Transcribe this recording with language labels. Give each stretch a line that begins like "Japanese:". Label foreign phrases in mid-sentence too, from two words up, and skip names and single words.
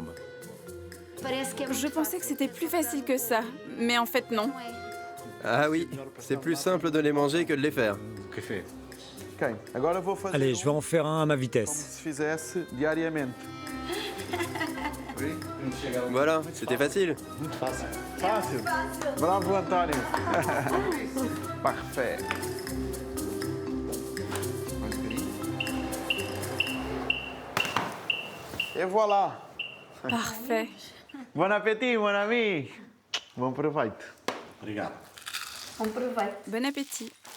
French: Je pensais que c'était plus facile que ça, mais en fait non. Ah oui, c'est plus simple de les manger que de les faire. Allez, je vais en faire un à ma vitesse. Voilà, c'était facile.
Portuguese: Fácil. Bravo, António.
French: Parfait. Et voilà. Parfait. Bon appétit, mon ami.
Portuguese: Bon proveito.
French: Bon appétit.